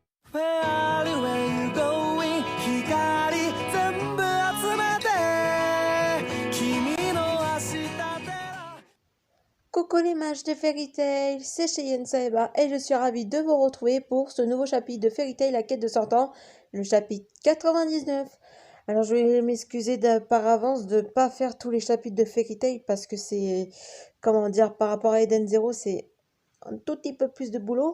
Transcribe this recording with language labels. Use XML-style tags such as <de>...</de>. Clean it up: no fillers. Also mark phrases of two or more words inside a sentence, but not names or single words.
<en>Where are you, where you going?</en> <ja>光全部集めて君の明日で</ja> <fr>Coucou les mages de Fairy Tail, c'est Cheyenne Saeba et je suis ravie de vous retrouver pour ce nouveau chapitre de Fairy Tail, la quête de 100 ans, le chapitre 99. Alors je vais m'excuser par avance de ne pas faire tous les chapitres de Fairy Tail parce que c'est, comment dire, par rapport à Eden Zero, c'est un tout petit peu plus de boulot.</fr>